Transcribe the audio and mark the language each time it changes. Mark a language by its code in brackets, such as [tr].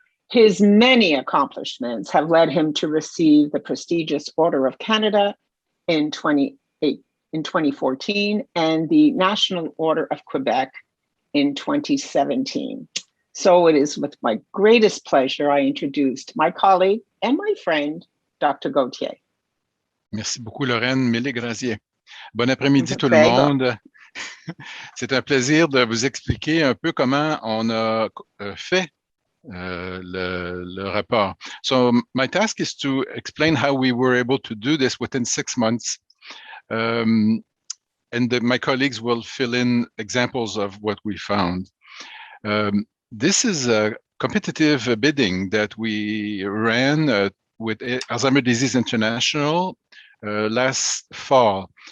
[en] His many accomplishments have led him to receive the prestigious Order of Canada in 2014 and the National Order of Quebec in 2017. So it is with my greatest pleasure I introduced my colleague and my friend, Dr. Gautier. [fr] Merci beaucoup, Lorraine. [es] Mille gracias. [fr] Bon après-midi, tout le monde. C'est un plaisir de vous expliquer un peu comment on a fait le rapport. [en] So my task is to explain how we were able to do this within 6 months. My colleagues will fill in examples of what we found. This is a competitive bidding that we ran with Alzheimer's Disease International last fall.